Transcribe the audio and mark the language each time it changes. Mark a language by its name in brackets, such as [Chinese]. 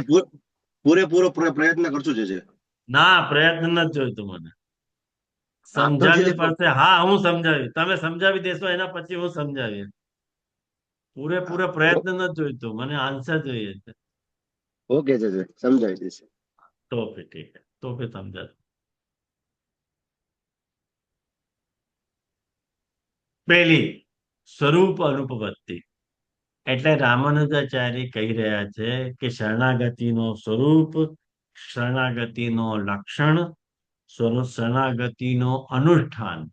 [Gujarati] જી પૂરેપૂરો પ્રયત્ન કરશું જી. ના, પ્રયત્ન નથી જોઈતું મને, સમજાવવી પડશે. હા હું સમજાવીશ, તમે સમજાવી દેશો એના પછી હું સમજાવીશ. પૂરેપૂરો પ્રયત્ન નથી જોઈતું, મને આન્સર જોઈએ છે. ઓકે જી, સમજાવી દેશે. [Hindi] તો ફિર ઠીક है, तो फिर समझा. [Gujarati] પહેલી સ્વરૂપ અનુપપત્તિ એટલે રામાનુજાચાર્ય કહી રહ્યા છે કે શરણાગતિનો સ્વરૂપ, શરણાગતિનો લક્ષણ, શરણાગતિનો અનુષ્ઠાન.